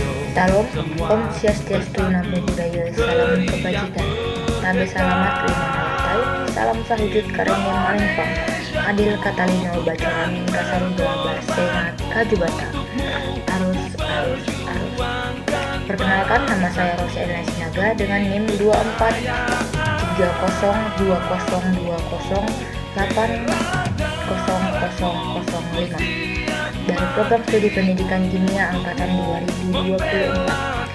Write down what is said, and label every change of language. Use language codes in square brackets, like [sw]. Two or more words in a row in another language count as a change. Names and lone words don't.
[id] Salam, Om Swastiastu, Namo Buddhaya, Salam Kebajikan, Nabe Salamat, Lima Malatai, Salam Sahujud Karennya Malempang, Adil Katalino, Bacoramin Kasaruga, Barsengat, Kajubata, Arus. Perkenalkan, nama saya Roselina Sinaga dengan NIM 2430208005 dari program studi pendidikan kimia angkatan 2024.